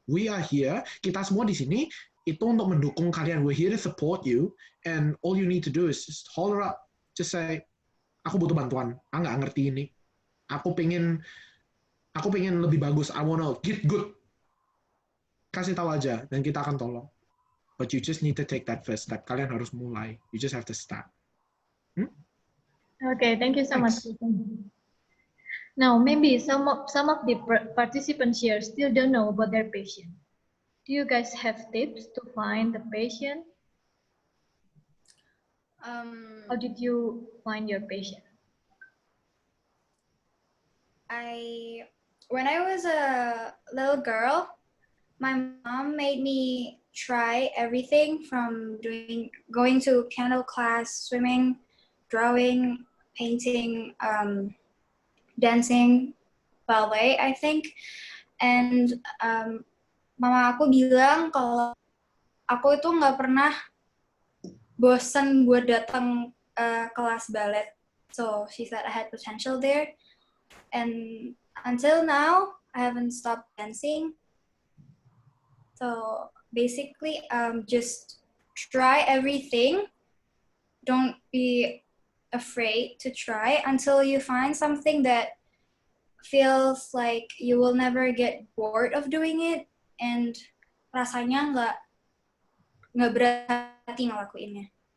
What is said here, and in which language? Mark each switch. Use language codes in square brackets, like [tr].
[en] We are here, [id] kita semua di sini itu untuk mendukung kalian. [en] We're here to support you, and all you need to do is just holler up, just say, [id] aku butuh bantuan, aku nggak ngerti ini, aku pengen lebih bagus, [en] I wanna get good. [id] Kasih tahu aja, dan kita akan tolong. [en] But you just need to take that first step. [id] Kalian harus mulai. [en] You just have to start. Okay, thank you so much. Now, maybe some of the participants here still don't know about their passion. Do you guys have tips to find the passion? How did you find your passion? When I was a little girl, my mom made me try everything from going to piano class, swimming, drawing, painting, dancing, ballet, I think. [id] And mama aku bilang kalau aku itu nggak pernah bosan buat datang kelas ballet. [en] So she said I had potential there. And until now, I haven't stopped dancing. So basically, just try everything. Don't be afraid to try until you find something that feels like you will never get bored of doing it, and [id] rasanya nggak berarti ngelakuinnya.